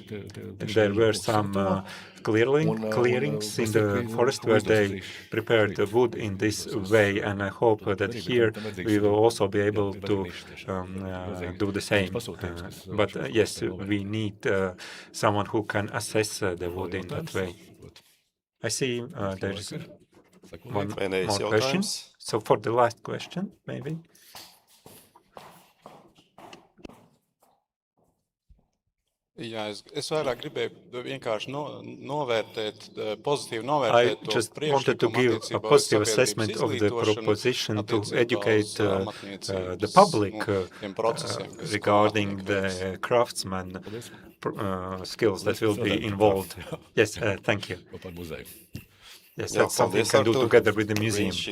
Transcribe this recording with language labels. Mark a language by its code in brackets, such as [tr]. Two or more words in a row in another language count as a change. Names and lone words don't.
[en] There were some clearings in the forest where they prepared the wood in this way, and I hope that here we will also be able to do the same. But yes, we need someone who can assess the wood in that way. I see there's one more question. So for the last question, maybe. [lv] Jā, es vairāk gribēju vienkārši novērtēt, pozitīvi novērtēt to [en] just wanted to give a positive assessment of the proposition to educate the public regarding the craftsman skills that will be involved. Yes, thank you. Yes, that's something we can do together with the museum.